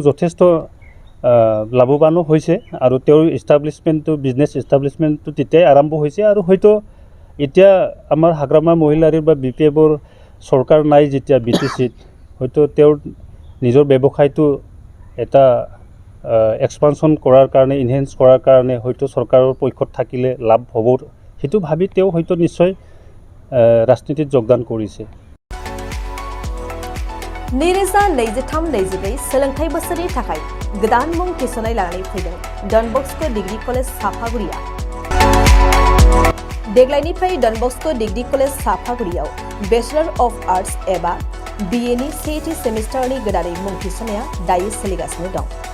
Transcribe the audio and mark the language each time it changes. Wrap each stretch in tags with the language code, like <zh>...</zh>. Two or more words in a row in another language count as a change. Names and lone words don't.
<as>যথেষ্ট লাভৱানো হৈছে আৰু তেওঁৰ ইষ্টাব্লিছমেণ্টটো</as> <en>business establishmentটো</en> <as>তেতিয়াই আৰম্ভ হৈছে আৰু হয়তো এতিয়া আমাৰ হাগ্ৰামা মহিলাৰীৰ বা BPFৰ চৰকাৰ নাই যেতিয়া BTCত হয়তো তেওঁৰ নিজৰ ব্যৱসায়টো এটা এক্সপানশ্যন কৰাৰ কাৰণে ইনহেঞ্চ কৰাৰ কাৰণে হয়তো চৰকাৰৰ পক্ষত থাকিলে লাভ হ'ব, সেইটো ভাবি তেওঁ হয়তো নিশ্চয় ৰাজনীতিত যোগদান কৰিছে।</as> <brx>नैरोजा 23-24 सोलोंथाइ बोसोरनि थाखाय गोदान मुं थिसननाय लानानै फैदों डन बस्क' डिग्री कलेज साफागुरिया। देग्लायनिफ्राय डन बस्क' डिग्री कलेज साफागुरियाव</brx> <en>Bachelor of Arts</en> <brx>एबा BA नि सेथि सेमिस्टारनि गोदानै मुं थिसननाया दायो सोलिगासिनो दं।</brx>